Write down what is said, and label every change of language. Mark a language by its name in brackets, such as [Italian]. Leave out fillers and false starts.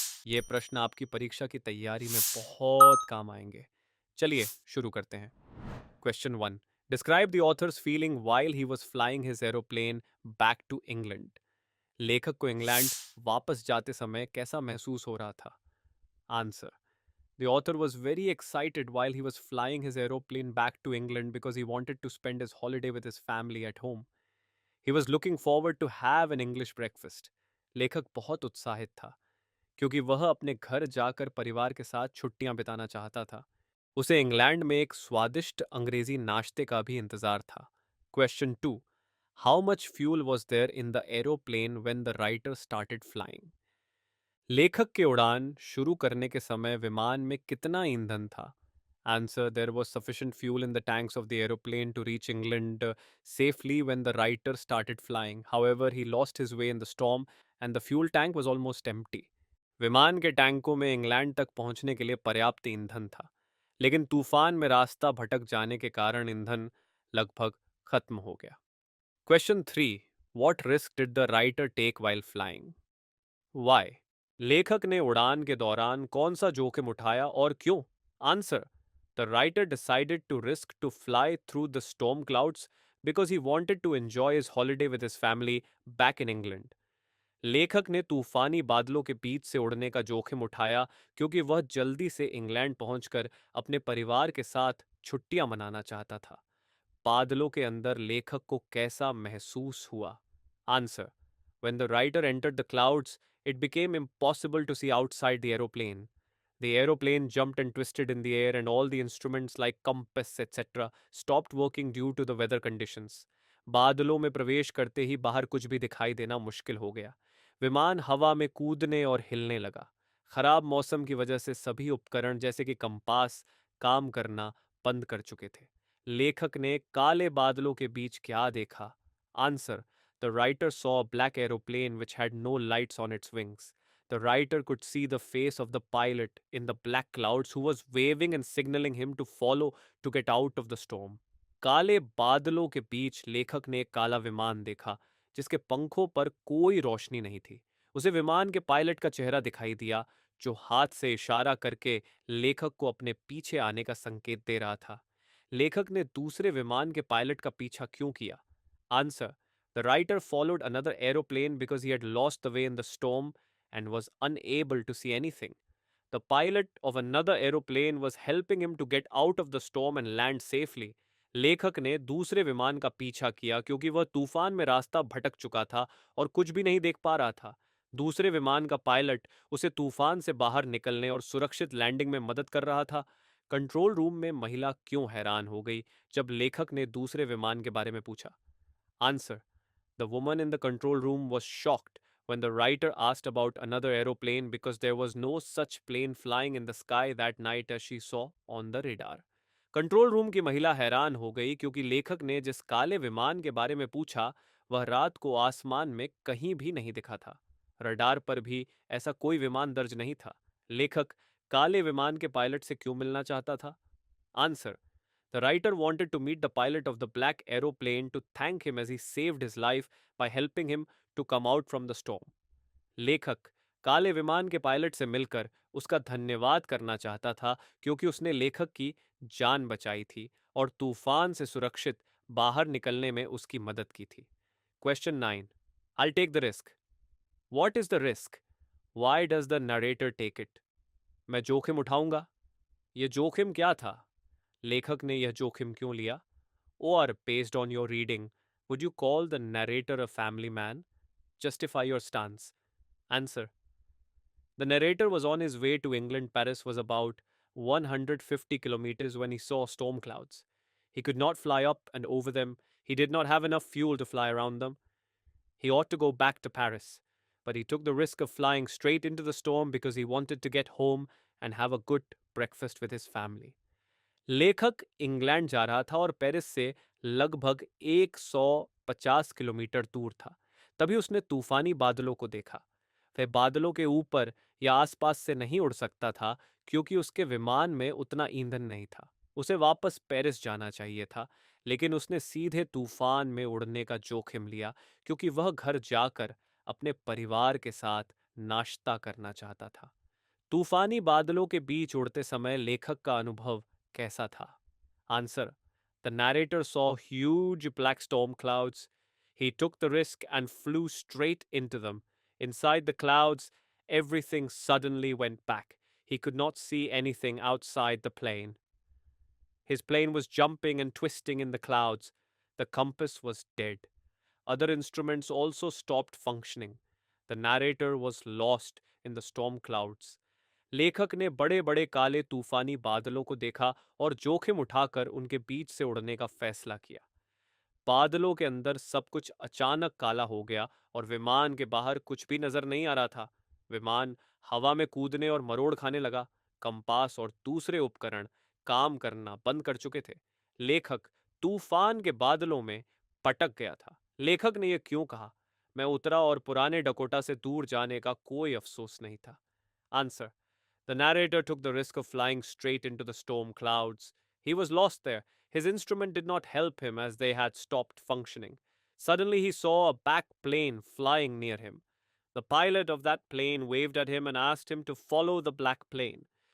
[Hindi] ये प्रश्न आपकी परीक्षा की तैयारी में बहुत काम आएंगे। चलिए शुरू करते हैं। [English] Question 1। Describe the author's feeling while he was flying his aeroplane back to England. [Hindi] लेखक को इंग्लैंड वापस जाते समय कैसा महसूस हो रहा था? [English] Answer: The author was very excited while he was flying his aeroplane back to England because he wanted to spend his holiday with his family at home. He was looking forward to have an English breakfast. [Hindi] लेखक बहुत उत्साहित था क्योंकि वह अपने घर जाकर परिवार के साथ छुट्टियां बिताना चाहता था। उसे इंग्लैंड में एक स्वादिष्ट अंग्रेजी नाश्ते का भी इंतजार था। [English] Question 2। How much fuel was there in the aeroplane when the writer started flying. [Hindi] लेखक के उड़ान शुरू करने के समय विमान में कितना ईंधन था? [English] Answer: there was sufficient fuel in the tanks of the aeroplane to reach England safely when the writer started flying. However, he lost his way in the storm and the fuel tank was almost empty. [Hindi] विमान के टैंकों में England तक पहुंचने के लिए पर्याप्त ईंधन था, लेकिन तूफान में रास्ता भटक जाने के कारण ईंधन लगभग खत्म हो गया। [English] Question 3। What risk did the writer take while flying? Why? [Hindi] लेखक ने उड़ान के दौरान कौन सा जोखिम उठाया और क्यों? [English] Answer: the writer decided to risk to fly through the storm clouds because he wanted to enjoy his holiday with his family back in England. [Hindi] लेखक ने तूफानी बादलों के बीच से उड़ने का जोखिम उठाया क्योंकि वह जल्दी से इंग्लैंड पहुंचकर अपने परिवार के साथ छुट्टियां मनाना चाहता था। बादलों के अंदर लेखक को कैसा महसूस हुआ? [English] Answer: When the writer entered the clouds, it became impossible to see outside the aeroplane. The aeroplane jumped and twisted in the air, and all the instruments like compass, etc., stopped working due to the weather conditions. [Hindi] बादलों में प्रवेश करते ही बाहर कुछ भी दिखाई देना मुश्किल हो गया। विमान हवा में कूदने और हिलने लगा। खराब मौसम की वजह से सभी उपकरण जैसे कि कंपास काम करना बंद कर चुके थे। लेखक ने काले बादलों के बीच क्या देखा? [English] Answer: The writer saw a black aeroplane which had no lights on its wings. The writer could see the face of the pilot in the black clouds who was waving and signaling him to follow to get out of the storm. [Hindi] काले बादलों के बीच लेखक ने एक काला विमान देखा जिसके पंखों पर कोई रोशनी नहीं थी। उसे विमान के पायलट का चेहरा दिखाई दिया जो हाथ से इशारा करके लेखक को अपने पीछे आने का संकेत दे रहा था। लेखक ने दूसरे विमान के पायलट का पीछा क्यों किया? [English] Answer: The writer followed another aeroplane because he had lost the way in the storm and was unable to see anything. The pilot of another aeroplane was helping him to get out of the storm and land safely. [Hindi] लेखक ने दूसरे विमान का पीछा किया क्योंकि वह तूफान में रास्ता भटक चुका था और कुछ भी नहीं देख पा रहा था। दूसरे विमान का पायलट उसे तूफान से बाहर निकलने और सुरक्षित लैंडिंग में मदद कर रहा था। कंट्रोल रूम में महिला क्यों हैरान हो गई जब लेखक ने दूसरे विमान के बारे में पूछा? [English] Answer: The woman in the control room was shocked when the writer asked about another aeroplane because there was no such plane flying in the sky that night as she saw on the radar. [Hindi] Control room की महिला हैरान हो गई क्योंकि लेखक ने जिस काले विमान के बारे में पूछा वह रात को आसमान में कहीं भी नहीं दिखा था। रडार पर भी ऐसा कोई विमान दर्ज नहीं था। लेखक काले विमान के पायलट से क्यों मिलना चाहता था? [English] Answer: The writer wanted to meet the pilot of the black aeroplane to thank him as he saved his life by helping him to come out from the storm. [Hindi] लेखक काले विमान के पायलट से मिलकर उसका धन्यवाद करना चाहता था क्योंकि उसने लेखक की जान बचाई थी और तूफान से सुरक्षित बाहर निकलने में उसकी मदद की थी। [English] Question 9। I'll take the risk. What is the risk? Why does the narrator take it? [Hindi] मैं जोखिम उठाऊंगा। ये जोखिम क्या था? लेखक ने यह जोखिम क्यों लिया? [English] Or, based on your reading, would you call the narrator a family man? Justify your stance. Answer: The narrator was on his way to England. Paris was about 150 kilometers when he saw storm clouds. He could not fly up and over them. He did not have enough fuel to fly around them. He ought to go back to Paris, but he took the risk of flying straight into the storm because he wanted to get home and have a good breakfast with his family. [Hindi] लेखक England जा रहा था और Paris से लगभग 150 kilometre दूर था। तभी उसने तूफानी बादलों को देखा। वह बादलों के ऊपर या आसपास से नहीं उड़ सकता था क्योंकि उसके विमान में उतना ईंधन नहीं था। उसे वापस पेरिस जाना चाहिए था, लेकिन उसने सीधे तूफान में उड़ने का जोखिम लिया क्योंकि वह घर जाकर अपने परिवार के साथ नाश्ता करना चाहता था। तूफानी बादलों के बीच उड़ते समय लेखक का अनुभव कैसा था? [English] Answer: the narrator saw huge black storm clouds. He took the risk and flew straight into them. Inside the clouds, everything suddenly went back. He could not see anything outside the plane. His plane was jumping and twisting in the clouds. The compass was dead. Other instruments also stopped functioning. The narrator was lost in the storm clouds. [Hindi] लेखक ने बड़े बड़े काले तूफानी बादलों को देखा और जोखिम उठाकर उनके बीच से उड़ने का फैसला किया। बादलों के अंदर सब कुछ अचानक काला हो गया और विमान के बाहर कुछ भी नजर नहीं आ रहा था। विमान हवा में कूदने और मरोड़ खाने लगा। कंपास और दूसरे उपकरण काम करना बंद कर चुके थे। लेखक तूफान के बादलों में पटक गया था। लेखक ने यह क्यों कहा? मैं उतरा और पुराने डकोटा से दूर जाने का कोई अफसोस नहीं था। [English] Answer: The narrator took the risk of flying straight into the storm clouds. He was lost there. His instrument did not help him as they had stopped functioning. Suddenly, he saw a back plane flying near him. The pilot of that plane waved at him and asked him to follow the black plane.